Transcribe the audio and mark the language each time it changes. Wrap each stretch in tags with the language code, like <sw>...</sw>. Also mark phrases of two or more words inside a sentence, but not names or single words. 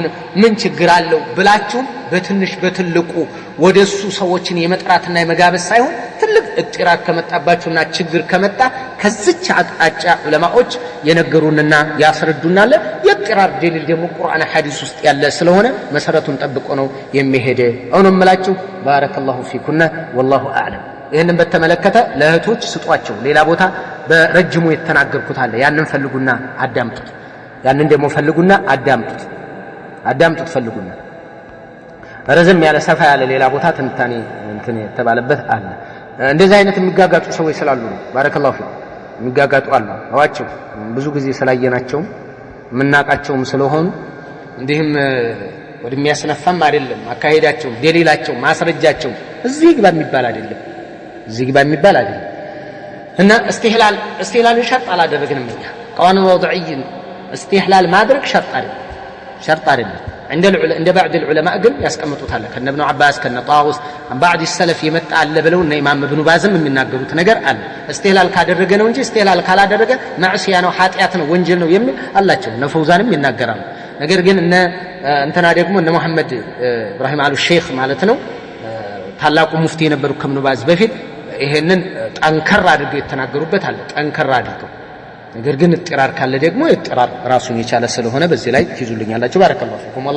<am>ምን ችግር አለው ብላችሁ በትንሽ በትልቁ ወደሱ ሰዎችን የመጥራትና የመጋበዝ ሳይሆን ትልቅ እጥራር ከመጣባችሁና ችግር ከመጣ ከዚች አቅጣጫ ዑለማዎች የነገሩንና ያስረዱናል የጥራር ደሊል ደግሞ ቁርአን ሐዲስ ውስጥ ያለ ስለሆነ መሰረቱን ጠብቆ ነው የሚሄደው አሁን እምላችሁ</am> <ar>بارك الله فيكن والله اعلم</ar> <am>ይሄንን በተመለከተ ለእህቶች ስጧቸው ሌላ ቦታ በረጅሙ የተናገርኩት አለ ያንን ፈልጉና አዳምጡት ያንን ደግሞ ፈልጉና አዳምጡት ፈልጉና ረዘም ያለ ሰፋ ያለ ሌላ ቦታ ትንታኔ እንትን የተባለበት አለ እንደዚህ አይነት የሚጋጋጡ ሰዎች ስላሉ ነው</am> <ar>بارك الله في</ar> <am>የሚጋጋጡ አሉ አዋቸው ብዙ ጊዜ ስላየናቸው ምናቃቸውም ስለሆኑ እንዲህም ወደሚያስነፋም አይደለም አካሄዳቸው ደሊላቸው ማስረጃቸው እዚህ ግባ የሚባል አይደለም እዚህ ግባ የሚባል አይደለም እና</am> <ar>استهلال شرط</ar> <am>አላደረግንም እኛ</am> <ar>قوانين وضعي استهلال</ar> <am>ማድረግ شرط አይደለም عند</am> <ar>بعض العلماء</ar> <am>ግን ያስቀምጡታል ከነ ابن عباس ከነ ጣውስ</am> <ar>بعض السلف</ar> <am>يمጣ አለ ብለው እና ኢማም ኢብኑ ባዝም የሚናገሩት ነገር አለ استهلال ካደረገ ነው እንጂ استهلال ካላደረገ ማዕሲያ ነው ኃጢያት ነው ወንጀል ነው የሚል አላቸው እነ ፈውዛንም ይናገራሉ ነገር ግን እንትና ደግሞ እነ መሐመድ ኢብራሂም አሉ ሼክ ማለት ነው ታላቁ ሙፍቲ የነበሩ ከኢብኑ ባዝ በፊት ይሄንን ጠንከር አድርገው የተናገሩበት አለ ጠንከር አድርገው ነገር ግን እጥራር ካለ ደግሞ እጥራር ራሱን የቻለ ስለሆነ በዚህ ላይ ትይዙልኛላችሁ</am> <ar>بارك الله فيكم</ar>